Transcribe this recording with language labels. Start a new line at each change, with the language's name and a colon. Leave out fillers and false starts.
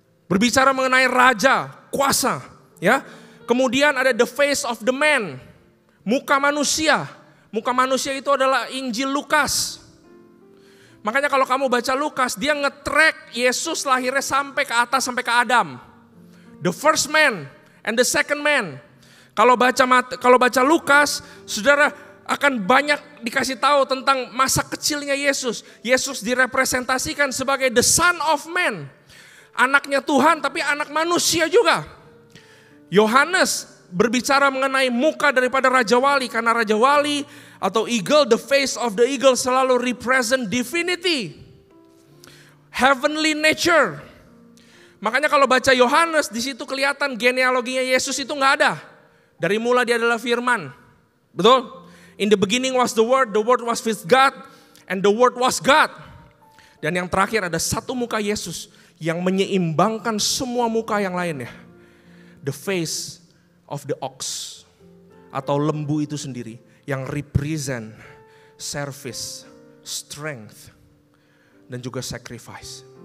Indonesian: Berbicara mengenai raja, kuasa, ya. Kemudian ada
English: the face of the man,
Indonesian: muka manusia. Muka manusia itu adalah Injil Lukas. Makanya kalau kamu baca Lukas, dia nge-track Yesus lahirnya sampai ke atas, sampai ke Adam.
English: The first man and the second man.
Indonesian: Kalau baca Lukas, saudara akan banyak dikasih tahu tentang masa kecilnya Yesus. Yesus direpresentasikan sebagai
English: the Son of Man.
Indonesian: Anaknya Tuhan tapi anak manusia juga. Yohanes berbicara mengenai muka daripada Raja Wali. Karena Raja Wali atau
English: eagle, the face of the eagle selalu represent divinity. Heavenly nature.
Indonesian: Makanya kalau baca Yohanes, di situ kelihatan genealoginya Yesus itu nggak ada. Dari mula dia adalah firman. Betul?
English: In the beginning was the word was with God, and the word was God.
Indonesian: Dan yang terakhir ada satu muka Yesus yang menyeimbangkan semua muka yang lainnya.
English: The face of the ox,
Indonesian: atau lembu itu sendiri, yang
English: represent service, strength,
Indonesian: dan juga
English: sacrifice.